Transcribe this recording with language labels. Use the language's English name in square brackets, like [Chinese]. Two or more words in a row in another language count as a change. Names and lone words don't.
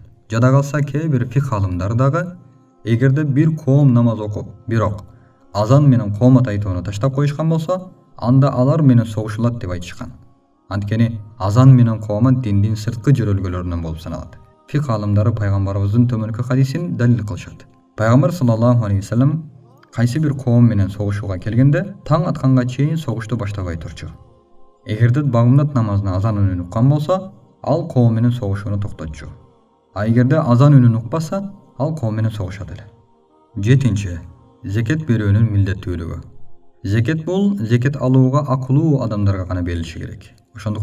[Kyrgyz] Жада калса кээ бир фикх алымдары дагы эгерде бир коом намаз окуп, бирок азан менен коомат айтууну таштап коюшкан болсо, анда алар менен согушулат деп айтышкан. Анткени азан менен коомат диндин сырткы жөрөлгөлөрүнөн болуп саналат. Фикх алымдары пайгамбарыбыздын төмөнкү хадисин далил кылышат. Пайгамбар [Arabic] صلى الله عليه وسلم [Kyrgyz] кайсы бир коом менен согушууга келгенде таң атканга чейин согушту баштабай турчу. Эгерде багымдат намазына азан үнүн уккан болсо, ал коом менен согушууну токтотчу. А эгерде азан үнүн укпаса, ал коом менен согушат эле. 7. Закет берүүнүн милдеттүүлүгү. Закет бул закет алууга акылуу адамдарга гана берилиши керек.